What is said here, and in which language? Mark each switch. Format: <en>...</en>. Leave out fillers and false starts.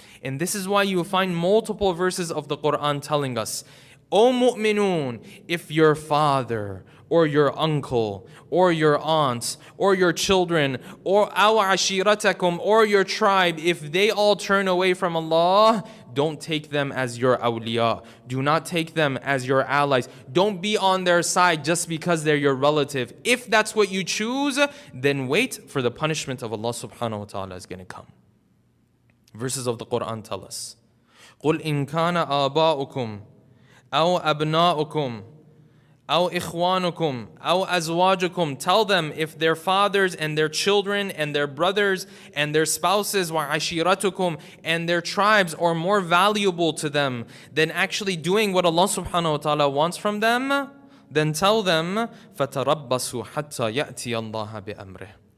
<en>And this is why you will find multiple verses of the Quran telling us, O mu'minun, if your father or your uncle or your aunts or your children or</en> <ar>aw ashiratakum</ar> <en>or your tribe, if they all turn away from Allah, don't take them as your awliya. Do not take them as your allies. Don't be on their side just because they're your relative. If that's what you choose, then wait for the punishment of Allah subhanahu wa ta'ala is going to come.</en> <ar>Verses of the Quran tell us, قُلْ إِن كَانَ آبَاؤُكُمْ أَوْ أَبْنَاؤُكُمْ أَوْ إِخْوَانُكُمْ أَوْ أَزْوَاجُكُمْ.</ar> <en>Tell them if their fathers and their children and their brothers and their spouses</en> <ar>وَعَشِيرَتُكُمْ</ar> <en>and their tribes are more valuable to them than actually doing what Allah subhanahu wa ta'ala wants from them, then tell them</en> <ar>فَتَرَبَّصُوا حَتَّى يَأْتِيَ اللَّهَ بِأَمْرِهِ.</ar>